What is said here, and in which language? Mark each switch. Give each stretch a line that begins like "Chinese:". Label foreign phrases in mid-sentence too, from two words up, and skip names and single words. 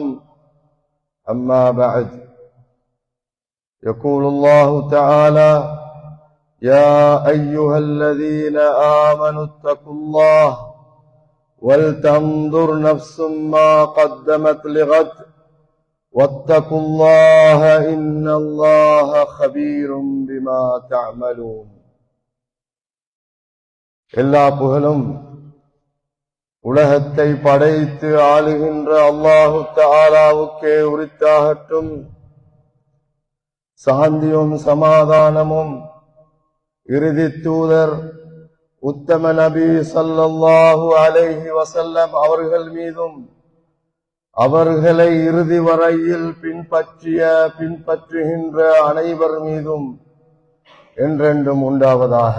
Arabic: أما بعد، يقول الله تعالى: يا أيها الذين آمنوا اتقوا الله ولتنظر نفس ما قدمت لغد واتقوا الله إن الله خبير بما تعملون.
Tamil: எல்லா புகழும் உலகத்தை படைத்து ஆளுகின்ற அல்லாஹு தஆலாவுக்கே உரித்தாகட்டும். சாந்தியும் சமாதானமும் இறுதி தூதர் உத்தம நபி
Arabic: صلى الله عليه وسلم
Tamil: அவர்கள் மீதும் அவர்களை இறுதி வரையில் பின்பற்றுகின்ற அனைவர் மீதும் என்றென்றும் உண்டாவதாக.